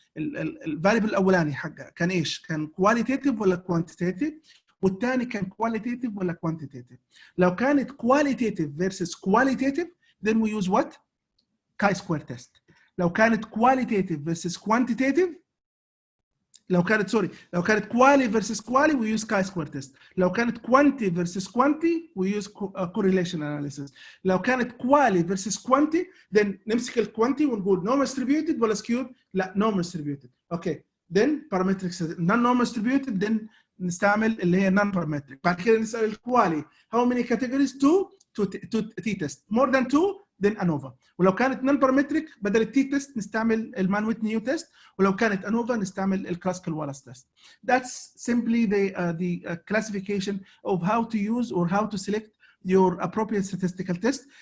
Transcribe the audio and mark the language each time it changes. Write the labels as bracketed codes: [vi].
[ar] الفاريبل الاولاني حقها كان ايش؟ كان كواليتيتيف ولا كوانتيتيف؟ والثاني كان كواليتيتيف ولا كوانتيتيف؟ لو كانت كواليتيتيف versus كواليتيتيف [en] then we use what? chi-square test. [ar] لو كانت [en] qualitative versus quantitative، لو كانت quali versus quali we use chi-square test. لو كانت quanti versus quanti we use correlation analysis. لو كانت quali versus quanti then نمسك الquanti [ar] ونقول [en] normal distributed ولا skewed؟ لا normal distributed. [ar] اوكي. [en] then parametric non normal distributed then نستعمل اللي هي non parametric. [ar] بعد كده نسال [en] الquali how many categories؟ 2 t test. more than 2 then ANOVA. [ar] ولو كانت نون بارامتريك بدل التي تيست نستعمل المان ويتني تيست، ولو كانت [en] ANOVA [ar] نستعمل الكلاسيكال والاس تيست. [en] That's simply the classification of how to use or how to select your appropriate statistical test.